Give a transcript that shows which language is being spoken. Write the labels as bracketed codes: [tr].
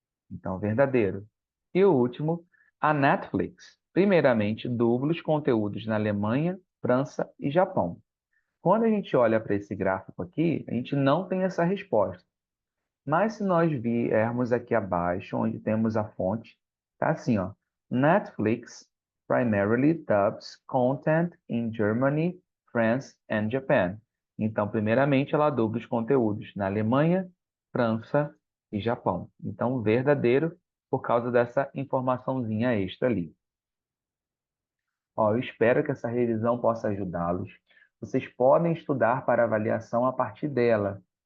[pt] Então, verdadeiro. E o último, a Netflix. Primeiramente, dubla os conteúdos na Alemanha, França e Japão. Quando a gente olha para esse gráfico aqui, a gente não tem essa resposta. Mas se nós viermos aqui abaixo, onde temos a fonte, tá assim, ó. [en] Netflix primarily dubs content in Germany, France and Japan. [pt] Então, primeiramente, ela dubla os conteúdos na Alemanha, França e Japão. Então, verdadeiro por causa dessa informaçãozinha extra ali. Ó, eu espero que essa revisão possa ajudá-los. Vocês podem estudar para avaliação a partir dela.